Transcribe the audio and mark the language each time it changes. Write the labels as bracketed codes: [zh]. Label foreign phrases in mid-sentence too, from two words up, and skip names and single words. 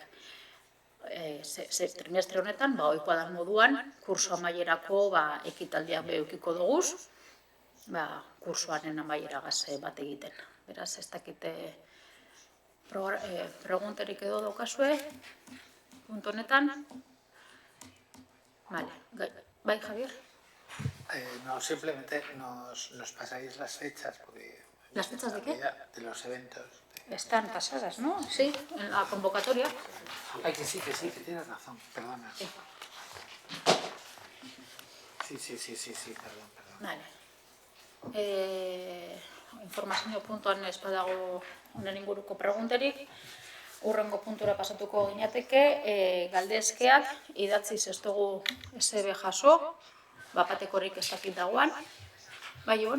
[eu] Trimestre honetan, ohikoa da moduan, kurso amaierako ekitaldiak behukiko duguz, kursoaren amaieragaz bat egiten. Beraz, ez dakite pregunterik edo daukazue, puntu honetan. Bai, Javier? [es] No, simplemente nos pasáis las fechas. ¿Las fechas de qué? De los eventos. Están pasadas, ¿no? Sí, en la convocatoria. Ay, que sí, que tienes razón, perdona. Sí, perdón. Vale. [eu] Informazio puntuan ez badago honen inguruko pregunterik. Urrengo puntura pasatuko ginateke, galdezkeak, idatziz ez dugu SB jaso, bapatekorik ez dakit dagoan. Bai, Ibon?